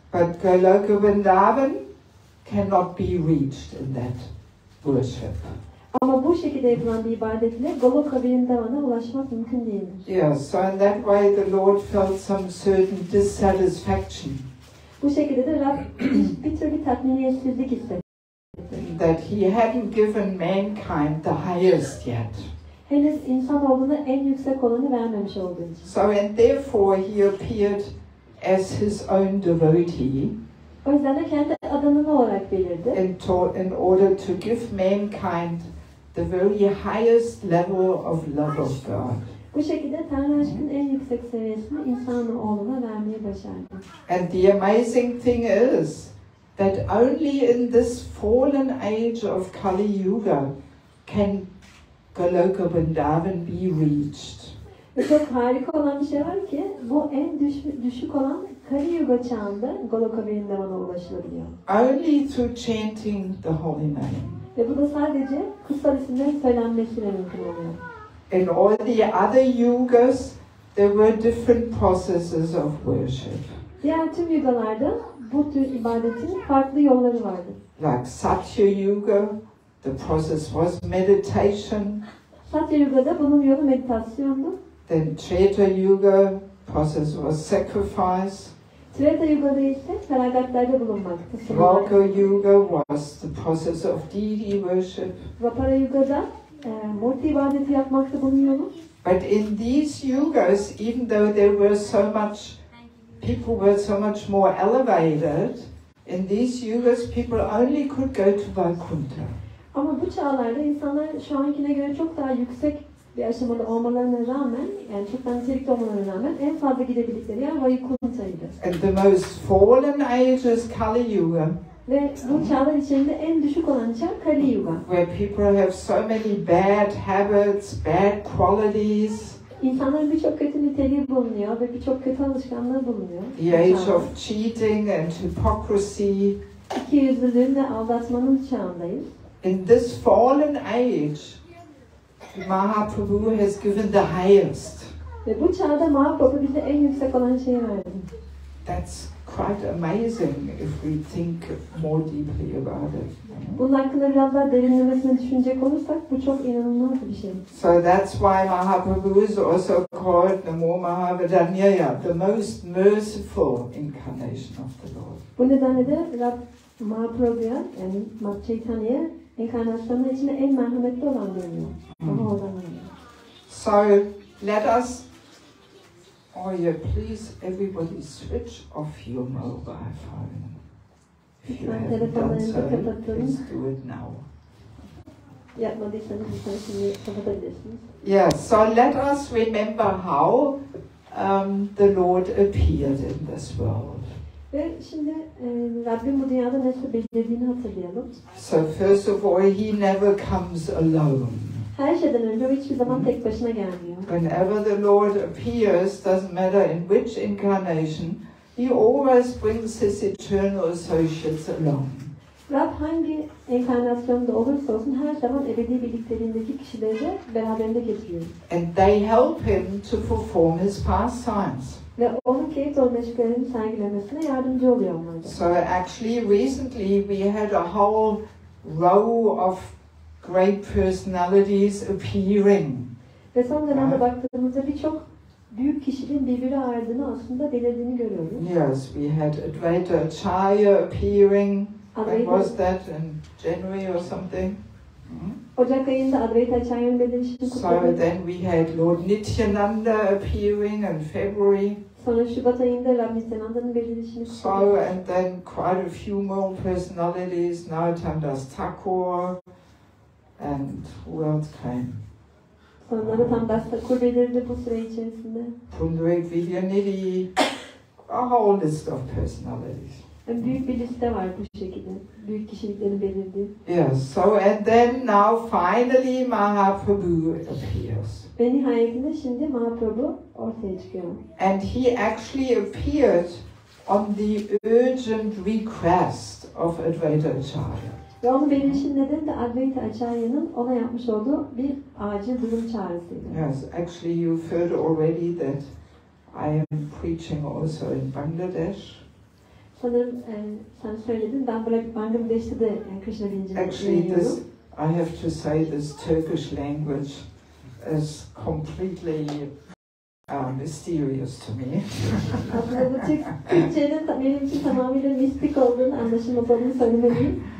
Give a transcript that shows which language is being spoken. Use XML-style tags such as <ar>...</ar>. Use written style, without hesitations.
<en>But Goloka Vrindavan cannot be reached in that worship.</en> <tr>Ama bu şekilde yapılan bir ibadetle Goloka Vrindavan'a ulaşmak mümkün değildir.</tr> <en>Yes, so in that way the Lord felt some certain dissatisfaction.</en> <tr>Bu şekilde de Rab bir türlü tatminiyetsizlik hissetti.</tr> <en>That he hadn't given mankind the highest yet.</en> <tr>Henüz insanoğluna en yüksek olanı vermemiş olduğu için.</tr> <en>So and therefore he appeared as his own devotee.</en> <tr>O yüzden de kendi adını olarak belirdi.</tr> <en>In order to give mankind the very highest level of love of God.</en> <tr>Bu şekilde Tanrı aşkının en yüksek seviyesini insanoğluna vermeyi başardı.</tr> <en>And the amazing thing is that only in this fallen age of Kali Yuga can Goloka Vrindavan be reached.</en> <tr>Ve çok harika olan bir şey var ki bu en düşük olan Kali Yuga çağında Goloka Vrindavana ulaşılabiliyor.</tr> <en>Only through chanting the holy name.</en> <tr>Ve bu da sadece kutsal isimlerin söylenmesiyle mümkün oluyor.</tr> <en>In all the other yugas, there were different processes of worship.</en> <tr>Diğer tüm yugalarda bu tür ibadetin farklı yolları vardı.</tr> <en>Like Satya Yuga, the process was meditation.</en> <tr>Satya Yuga'da bunun yolu meditasyondu.</tr> <en>Then Treta Yuga, process was sacrifice.</en> <tr>Treta Yuga'da ise feragatlarda bulunmaktı.</tr> <en>Dvaka Yuga was the process of deity worship.</en> <tr>Vapara Yuga'da murti ibadeti yapmakta bunun yolu.</tr> <en>But in these yugas, even though there were so much, people were so much more elevated, in these yugas people only could go to Vaikuntha.</en> <tr>Ama bu çağlarda insanlar şu ankine göre çok daha yüksek bir aşamada olmalarına rağmen, yani çok daha nitelikli olmalarına rağmen en fazla gidebildikleri yer Vaikuntha'ydı.</tr> <en>And the most fallen age is Kali Yuga.</en> <tr>Ve bu çağlar içinde en düşük olan çağ Kali Yuga.</tr> <en>Where people have so many bad habits, bad qualities.</en> <tr>İnsanların birçok kötü niteliği bulunuyor ve birçok kötü alışkanlığı bulunuyor.</tr> <en>The age of cheating and hypocrisy.</en> <tr>İkiyüzlülüğün ve aldatmanın çağındayız.</tr> <en>In this fallen age, Mahaprabhu has given the highest.</en> <tr>Ve bu çağda Mahaprabhu bize en yüksek olan şeyi verdi.</tr> <en>That's quite amazing if we think more deeply about it.</en> <tr>Bunun hakkında biraz daha derinlemesine düşünecek olursak bu çok inanılmaz bir şey.</tr> <en>So that's why Mahaprabhu is also called Namo Mahavadanyaya, the most merciful incarnation of the Lord.</en> <tr>Bu nedenle de Rab Mahaprabhu'ya, yani Mat Chaitanya'ya enkarnasyonlar içinde en merhametli olan deniyor. Ama oradan deniyor.</tr> <en>So let us, oh yeah, please everybody switch off your mobile phone. If you haven't done so, please do it now.</en> <tr>Yapmadıysanız lütfen şimdi kapatabilirsiniz.</tr> <en>Yeah, so let us remember how the Lord appeared in this world.</en> <tr>Ve şimdi Rabbim bu dünyada nasıl belirlediğini hatırlayalım.</tr> <en>So first of all, He never comes alone.</en> <tr>Her şeyden önce o hiçbir zaman tek başına gelmiyor.</tr> <en>Whenever the Lord appears, doesn't matter in which incarnation, He always brings His eternal associates along.</en> <tr>Rab hangi enkarnasyonda olursa olsun her zaman ebedi birlikteliğindeki kişileri de beraberinde getiriyor.</tr> <en>And they help Him to perform His pastimes.</en> <tr>Ve onun keyif dolu meşgulelerini sergilemesine yardımcı oluyor onlar da.</tr> <en>So actually recently we had a whole row of great personalities appearing.</en> <tr>Ve son dönemde baktığımızda birçok büyük kişinin birbiri ardına aslında belirdiğini görüyoruz.</tr> <en>Yes, we had Advaita Acharya appearing. When was that, in January or something?</en> <tr>Ocak ayında Advaita Acharya'nın belirişini kutladık.</tr> <en>So then we had Lord Nityananda appearing in February.</en> <tr>Sonra Şubat ayında Rab Nityananda'nın belirişini kutladık.</tr> <en>So and then quite a few more personalities. Narottam Thakur and who else came?</en> <tr>Sonra tam Das Thakur belirdi bu süre içerisinde.</tr> <en>Pundarik Vidyanidhi, a whole list of personalities.</en> <tr>Yani büyük bir liste var bu şekilde. Büyük kişiliklerin belirdiği.</tr> <en>Yes, so and then now finally Mahaprabhu appears.</en> <tr>Ve nihayetinde şimdi Mahaprabhu ortaya çıkıyor.</tr> <en>And he actually appeared on the urgent request of Advaita Acharya.</en> <tr>Ve onun belirişinin nedeni de Advaita Acharya'nın ona yapmış olduğu bir acil durum çağrısıydı.</tr> <en>Yes, actually you've heard already that I am preaching also in Bangladesh.</en> <tr>Sanırım sen söyledin, ben Bangladeş'te de kṛṣṇa bilincini</tr> <en>Actually, this, I have to say, this Turkish language is completely mysterious to me.</en> <tr>Aslında bu Türkçenin benim için tamamıyla mistik olduğunu, anlaşılmadığını söylemeliyim.</tr>